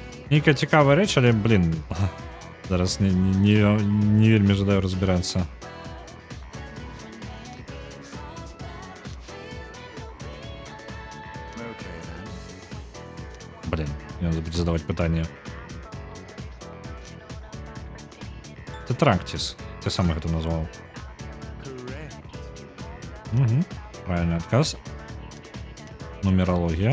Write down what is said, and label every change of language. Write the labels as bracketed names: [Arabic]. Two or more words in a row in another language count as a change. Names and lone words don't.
[Belarusian] Нейкая цікавая рэч, але, блін, зараз не вельмі жадаю разбірацца. [Russian] Блин, я забыл задавать пытанне. Тетрактис. Ты сам это назвал. Угу. Правильный отказ. Нумерология.